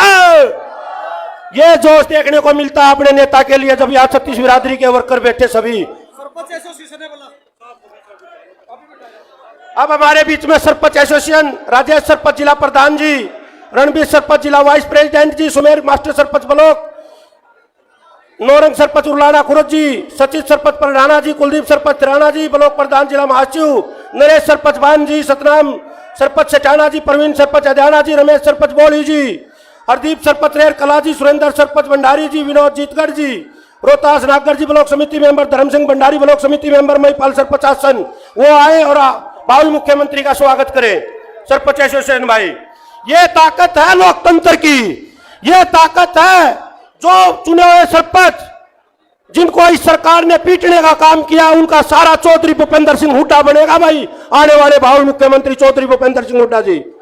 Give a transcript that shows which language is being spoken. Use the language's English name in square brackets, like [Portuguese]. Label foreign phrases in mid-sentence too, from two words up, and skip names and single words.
[Hindi] ये जोश देखने को मिलता है अपने नेता के लिए जब यहाँ छत्तीस बिरादरी के वर्कर बैठे सभी। अब हमारे बीच में सरपंच एसोसिएशन राजेश सरपंच जिला प्रधान जी, रणबीर सरपंच जिला [English] vice president [Hindi] जी, सुमेर मास्टर सरपंच ब्लॉक, नौरंग सरपंच उर्लाना खुरद जी, सचिव सरपंच परडाना जी, कुलदीप सरपंच राणा जी, ब्लॉक प्रधान जिला महासचिव नरेश सरपंच बान जी, सतनाम सरपंच सटाना जी, प्रवीण सरपंच अध्याना जी, रमेश सरपंच बोली जी, हरदीप सरपंच रेर कला जी, सुरेंद्र सरपंच भंडारी जी, विनोद जीतगढ़ जी, रोहतास नागगढ़ जी ब्लॉक समिति मेंबर, धर्म सिंह भंडारी ब्लॉक समिति मेंबर, महिपाल सरपंच आसन, वो आए और भावी मुख्यमंत्री का स्वागत करें। सरपंच एसोसिएशन भाई, ये ताकत है लोकतंत्र की, ये ताकत है जो चुने हुए सरपंच जिनको इस सरकार ने पीटने का काम किया, उनका सारा चौधरी भूपेंद्र सिंह हुड्डा बनेगा भाई, आने वाले भावी मुख्यमंत्री चौधरी भूपेंद्र सिंह हुड्डा जी।